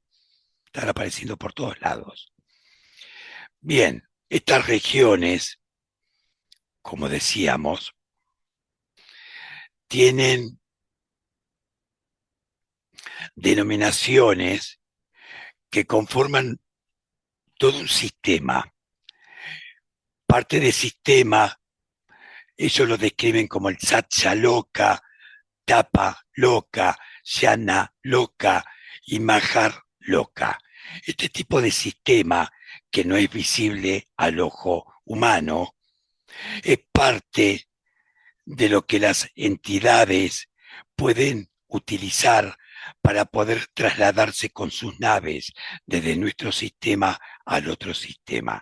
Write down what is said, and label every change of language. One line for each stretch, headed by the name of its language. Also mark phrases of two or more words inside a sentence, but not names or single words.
Spanish: Están apareciendo por todos lados. Bien, estas regiones, como decíamos, tienen denominaciones que conforman todo un sistema. Parte del sistema, ellos lo describen como el Satya Loka, Tapa Loka, Yana Loka y Mahar Loka. Este tipo de sistema, que no es visible al ojo humano, es parte de lo que las entidades pueden utilizar para poder trasladarse con sus naves desde nuestro sistema al otro sistema.